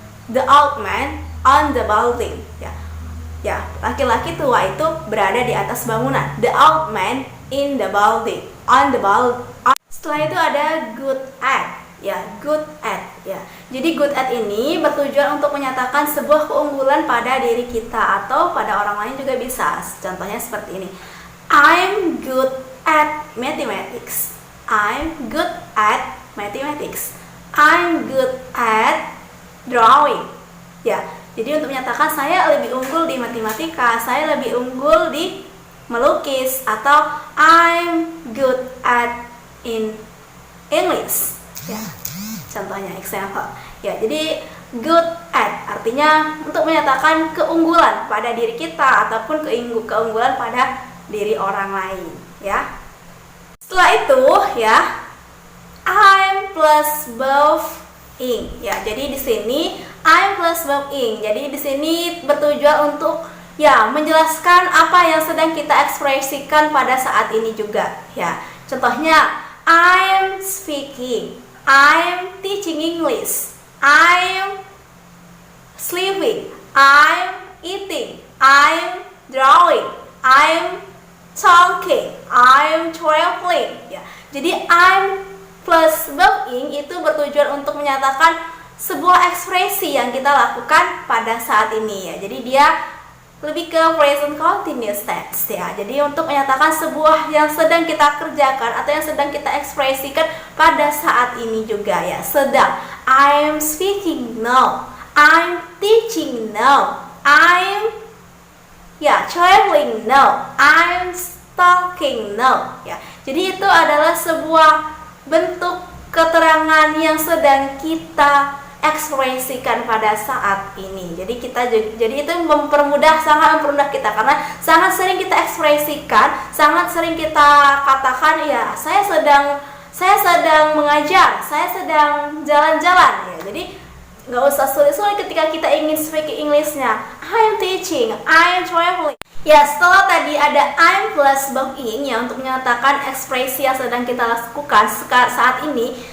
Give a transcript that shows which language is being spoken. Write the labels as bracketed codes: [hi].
[en] The old man on the building. [id] Laki-laki tua itu berada di atas bangunan. [en] The old man in the building. On the building. [id] Setelah itu ada [en] good at. Good at. [id] Jadi good at ini bertujuan untuk menyatakan sebuah keunggulan pada diri kita atau pada orang lain juga bisa. Contohnya seperti ini. [en] I'm good at mathematics. I'm good at mathematics. I'm good at drawing. [id] Jadi untuk menyatakan saya lebih unggul di matematika, saya lebih unggul di melukis, atau [en] I'm good at in English. [id] Contohnya, [en] example. [id] Jadi good at artinya untuk menyatakan keunggulan pada diri kita ataupun keunggulan pada diri orang lain, Setelah itu, [en] I'm plus both ing. [id] Jadi di sini [en] I'm plus verb ing. [id] Jadi di sini bertujuan untuk ya menjelaskan apa yang sedang kita ekspresikan pada saat ini juga ya. [en] Contohnya I'm speaking, I'm teaching English, I'm sleeping, I'm eating, I'm drawing, I'm talking, I'm traveling ya. [id] Jadi [en] I'm plus verb ing [id] itu bertujuan untuk menyatakan sebuah ekspresi yang kita lakukan pada saat ini ya. Jadi dia lebih ke present continuous tense ya. Jadi untuk menyatakan sebuah yang sedang kita kerjakan atau yang sedang kita ekspresikan pada saat ini juga ya. [en] Sedang I'm speaking now, I'm teaching now, I'm traveling now, I'm talking now ya. [id] Jadi itu adalah sebuah bentuk keterangan yang sedang kita ekspresikan pada saat ini. Jadi itu sangat mempermudah kita karena sangat sering kita ekspresikan, sangat sering kita katakan ya saya sedang mengajar, saya sedang jalan-jalan ya. Jadi nggak usah sulit-sulit ketika kita ingin [en] speak English- [id] nya. [en] I'm teaching, I'm traveling. [id] Ya, setelah tadi ada [en] I'm plus verb ing [id] ya untuk menyatakan ekspresi yang sedang kita lakukan saat ini.